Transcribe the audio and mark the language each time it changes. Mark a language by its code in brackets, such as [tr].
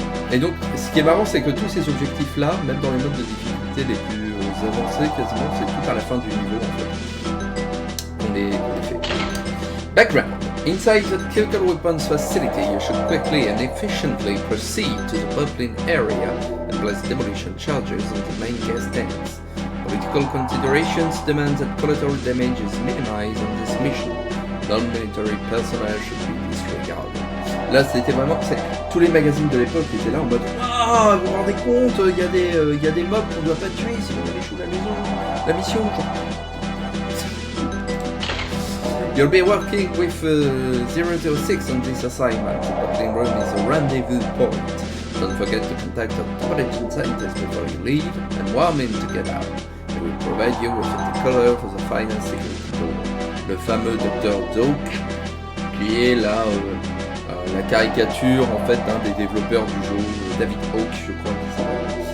[fr] Et donc, ce qui est marrant, c'est que tous ces objectifs-là, même dans les modes de difficulté les plus avancés, quasiment, c'est tout à la fin du niveau, en fait. On les fait. Background. [en] Inside the chemical weapons facility, you should quickly and efficiently proceed to the bottling area and place demolition charges on the main gas tanks. Political considerations demand that collateral damage is minimized on this mission. Non-military personnel should be disregarded. [fr] Là, c'était vraiment... Tous les magazines de l'époque étaient là en mode « Ah, vous vous rendez compte, il y a des mobs qu'on doit pas tuer sinon on échoue la maison, la mission. » You'll be working with 006 on this assignment. [en] The bottling room is a rendezvous point. Don't forget to contact the intelligence scientist before you leave and warn him to get out. They will provide you with the color for the final security door. [fr] Le fameux Dr. Doak, qui est là la caricature en fait d'un des développeurs du jeu, David Hawk, je crois qu'il s'appelle.